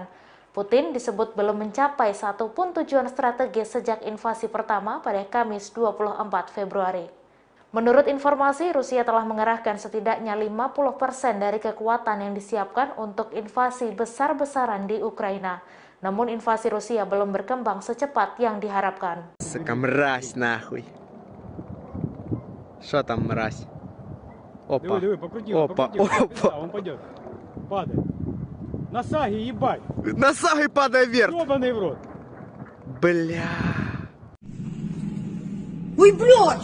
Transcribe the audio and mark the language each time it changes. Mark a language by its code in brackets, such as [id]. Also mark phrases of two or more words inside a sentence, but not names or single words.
[id] Putin disebut belum mencapai satupun tujuan strategis sejak invasi pertama pada Kamis 24 Februari. Menurut informasi, Rusia telah mengerahkan setidaknya 50% dari kekuatan yang disiapkan untuk invasi besar-besaran di Ukraina. Namun invasi Rusia belum berkembang secepat yang diharapkan. [ru] Mразь нахуй. Что там мразь? Опа. Опа. Он пойдет. Падает. На саге, ебать! На саге падай вверх! Ёбаный в рот! Бля. Ой, блядь!